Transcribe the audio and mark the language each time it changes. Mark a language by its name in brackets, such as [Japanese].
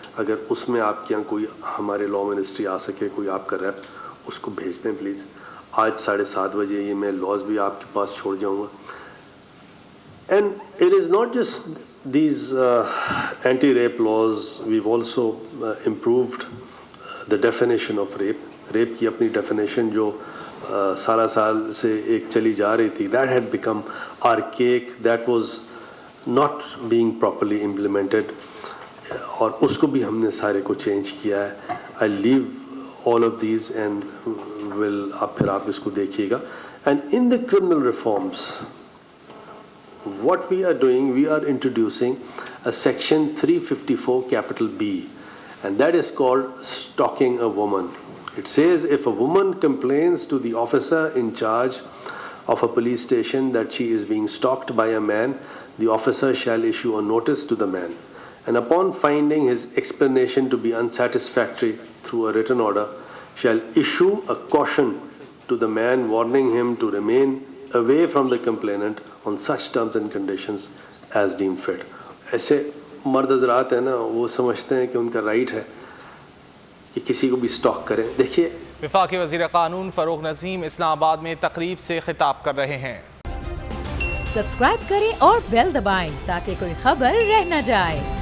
[Urdu] اگر اس میں آپ کے یہاں کوئی ہمارے لا منسٹری آ سکے, کوئی آپ کا ریپ, اس کو بھیج دیں پلیز. آج 7:30 بجے یہ میں لاز بھی آپ کے پاس چھوڑ جاؤں گا. [English] And it is not just these anti-rape laws. We've also improved the definition of rape. [Urdu] Rape کی اپنی ڈیفینیشن جو سال سے ایک چلی جا رہی تھی, [English] that had become archaic, that was not being properly implemented, [Urdu] اور اس کو بھی ہم نے سارے کو چینج کیا ہے. [English] I leave all of these and [Urdu] پھر آپ اس کو دیکھیے گا. [English] And in the criminal reforms, what we are doing, we are introducing a section 354 capital B, and that is called stalking a woman. It says if a woman complains to the officer in charge of a police station that she is being stalked by a man, the officer shall issue a notice to the man, and upon finding his explanation to be unsatisfactory through a written order, shall issue a caution to the man warning him to remain away from the complainant on such terms and conditions as deemed fit. [Urdu] ایسے مرد حضرات ہیں نا وہ سمجھتے ہیں کہ ان کا رائٹ ہے کہ کسی کو بھی سٹاک کریں. دیکھیے وفاقی وزیر قانون فروغ نسیم اسلام آباد میں تقریب سے خطاب کر رہے ہیں. سبسکرائب کریں اور بیل دبائیں تاکہ کوئی خبر رہ نہ جائے.